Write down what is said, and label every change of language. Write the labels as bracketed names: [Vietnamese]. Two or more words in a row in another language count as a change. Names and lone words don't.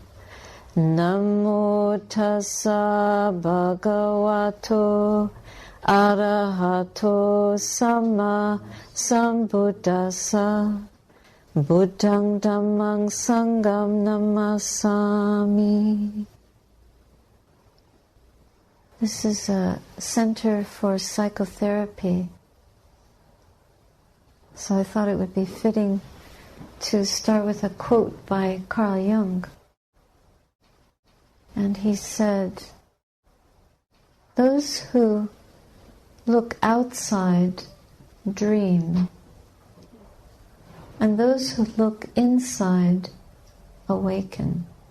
[Pali] Namo tassa bhagavato arahato samma sambuddhassa. Buddhang dhammang sangham namasami. [English] This is a center for psychotherapy. So I thought it would be fitting to start with a quote by Carl Jung. And he said, "Those who look outside dream, and those who look inside awaken."